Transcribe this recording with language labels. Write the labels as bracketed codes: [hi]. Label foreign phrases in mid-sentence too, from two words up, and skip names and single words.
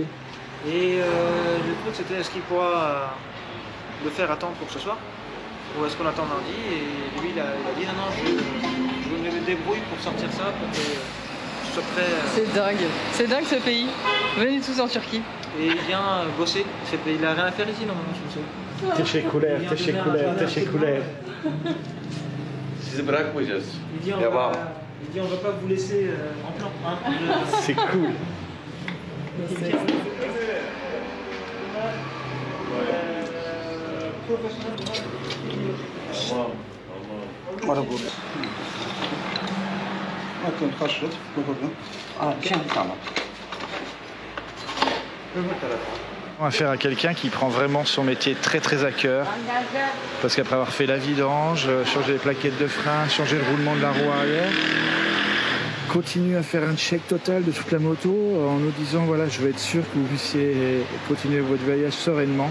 [fr] Et le truc, c'était est-ce qu'il pourra le faire attendre pour ce soir? Ou est-ce qu'on attend lundi? Et lui, il a dit non, non, je me débrouille pour sortir ça pour que je sois prêt. C'est dingue ce pays. Venez tous en Turquie. Et il vient bosser. Il a rien à faire ici normalement, je me souviens. [tr] Teşekkürler, teşekkürler, teşekkürler. Sizi bırakmayacağız. [fr] Il dit on va pas vous laisser en plan. Hein. C'est cool. [tr] Ara burada. Bakın kaçırdı. Bakalım. Tamam. [fr] On va faire à quelqu'un qui prend vraiment son métier très très à cœur. Parce qu'après avoir fait la vidange, changer les plaquettes de frein, changer le roulement de la roue arrière, continue à faire un check total de toute la moto en nous disant voilà, je veux être sûr que vous puissiez continuer votre voyage sereinement.